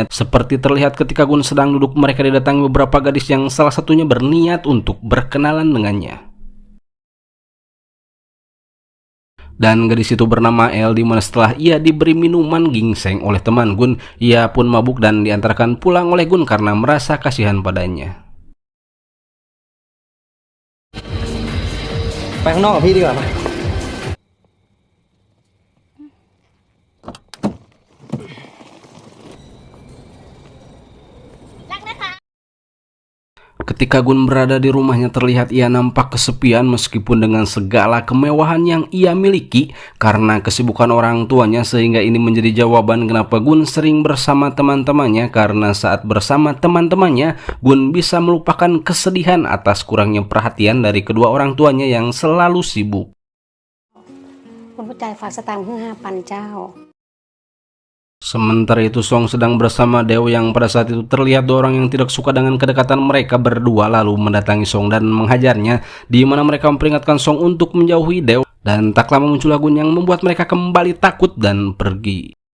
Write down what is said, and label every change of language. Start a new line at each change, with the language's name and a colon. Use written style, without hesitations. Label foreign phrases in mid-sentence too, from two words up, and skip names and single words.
Indonesian: Seperti terlihat ketika Gun sedang duduk, mereka didatangi beberapa gadis yang salah satunya berniat untuk berkenalan dengannya. Dan gadis itu bernama El, di mana setelah ia diberi minuman ginseng oleh teman Gun, ia pun mabuk dan diantarkan pulang oleh Gun karena merasa kasihan padanya.
Thai: ไปข้างนอกกับพี่ดีกว่าไหม
Indonesian: Ketika Gun berada di rumahnya, terlihat ia nampak kesepian meskipun dengan segala kemewahan yang ia miliki karena kesibukan orang tuanya, sehingga ini menjadi jawaban kenapa Gun sering bersama teman-temannya, karena saat bersama teman-temannya Gun bisa melupakan kesedihan atas kurangnya perhatian dari kedua orang tuanya yang selalu sibuk.
Thai: คุณผู้ใจฝากสตางค์เพิ่ง5,000เจ้า
Indonesian: Sementara itu Song sedang bersama Deo yang pada saat itu terlihat dua orang yang tidak suka dengan kedekatan mereka berdua lalu mendatangi Song dan menghajarnya, di mana mereka memperingatkan Song untuk menjauhi Deo, dan tak lama muncul Gun yang membuat mereka kembali takut dan pergi.